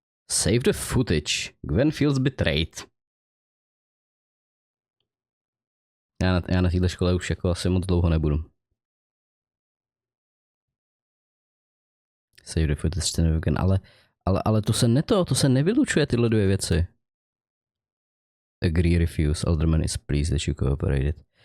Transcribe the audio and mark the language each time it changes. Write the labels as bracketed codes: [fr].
[en] Save the footage. Gwen feels betrayed. [cs] Já na této škole už jako asi moc dlouho nebudu. [en] Save the footage again, [cs] ale to se nevylučuje tyhle dvě věci. [en] Agree, refuse, alderman is pleased that you cooperated.